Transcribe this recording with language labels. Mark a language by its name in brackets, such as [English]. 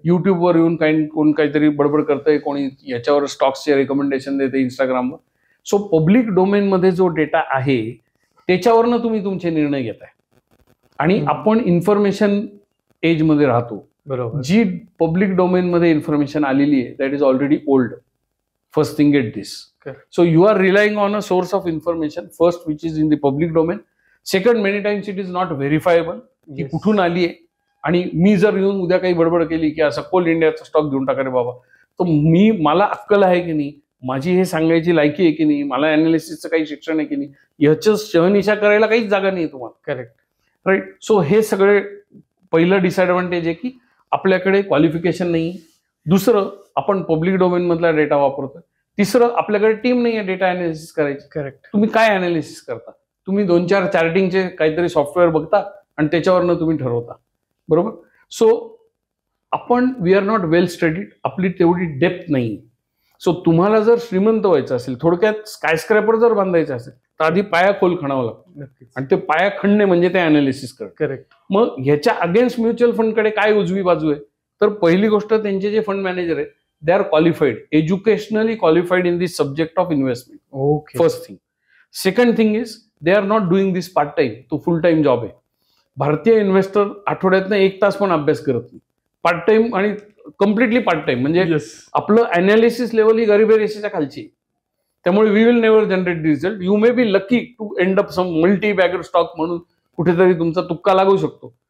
[Marathi] युट्यूबवर येऊन कोण काहीतरी बडबड करतंय, कोणी याच्यावर स्टॉक्सचे रेकमेंडेशन देते इंस्टाग्रामवर. सो पब्लिक डोमेन मध्ये जो डेटा आहे त्याच्यावरनं तुम्ही तुमचे निर्णय घेताय. आणि आपण इन्फॉर्मेशन एज मध्ये राहतो. बरोबर. जी पब्लिक डोमेन मध्ये इन्फॉर्मेशन आलेली आहे [English] That is already old. First thing get this. So you are relying on a source of information first which is in the public domain. Second, many times it is not verifiable [Marathi] की कुठून आली आहे. आणि मी जर येऊन उद्या काही बडबड केली की असं कोल इंडियाचा स्टॉक घेऊन टाका रे बाबा, तर मला अक्कल आहे की नाही, माझी हे सांगायची लायकी आहे की नाही, मला अनालिसिसचं काही शिक्षण आहे की नाही, ह्याचं शहनिशा करायला काहीच जागा नाही तुम्हाला. [English] Correct. Right. [Marathi] सो हे सगळे पहिलं डिसएडव्हान्टेज आहे की आपल्याकडे क्वालिफिकेशन नाही. दुसरं, आपण पब्लिक डोमेन मधला डेटा वापरतोय. तिसरं, आपल्याकडे टीम नाही आहे डेटा अनालिसिस करायची. [English] Correct. [Marathi] तुम्ही काय अनालिसिस करता? तुम्ही 2-4 चार्टिंगचे काहीतरी सॉफ्टवेअर बघता आणि त्याच्यावरनं तुम्ही ठरवता. बरोबर. [English] So आपण we are not well studied. [Marathi] आपली तेवढी डेप्थ नाही. सो तुम्हाला जर श्रीमंत व्हायचं असेल, थोडक्यात स्कायस्क्रॅपर जर बांधायचं असेल, तर आधी पाया खोल खणावं लागतं. आणि ते पाया खणणे म्हणजे ते अनालिसिस करणं. [English] Correct. [Marathi] मग ह्याच्या अगेन्स्ट म्युच्युअल फंडकडे काय उजवी बाजू आहे? तर पहिली गोष्ट, त्यांचे जे फंड मॅनेजर आहेत [English] they are qualified, educationally qualified in this subject of investment. Okay. First thing. Second thing is they are not doing this part time. [Marathi] तो फुल टाइम जॉब आहे. भारतीय इन्व्हेस्टर आठवड्यातनं 1 तास पण अभ्यास करत नाही. पार्ट टाइम आणि कम्प्लिटली पार्ट टाइम. म्हणजे आपलं अनालिसिस लेवल ही गरिबी रेषेच्या खालची. त्यामुळे [English] We will never generate result. You may be lucky to end up some multi bagger stock [Marathi] म्हणून कुठेतरी तुमचा तुक्का लागू शकतो.